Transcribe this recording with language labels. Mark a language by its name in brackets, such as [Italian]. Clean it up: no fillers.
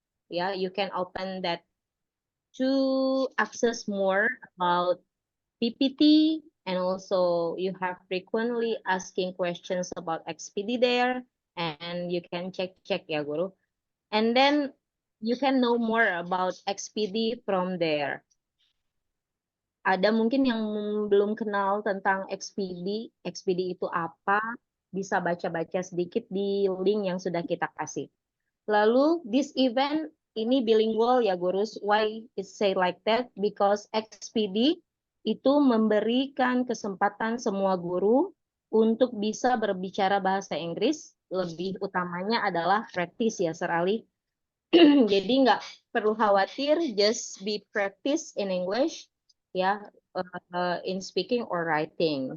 [English] Yeah, you can open that to access more about PPT, and also you have frequently asking questions about XPD there, and you can check ya Guru. And then you can know more about XPD from there. [Indonesian] Ada mungkin yang belum kenal tentang XPD, XPD itu apa, bisa baca-baca sedikit di link yang sudah kita kasih. Lalu [English] this event [Indonesian] ini bilingual ya Gurus. [English] Why it say like that? Because [Indonesian] XPD itu memberikan kesempatan semua guru untuk bisa berbicara bahasa Inggris. Lebih utamanya adalah practice ya Sir Ali. Jadi nggak perlu khawatir, [English] just be practice in English ya, in speaking or writing.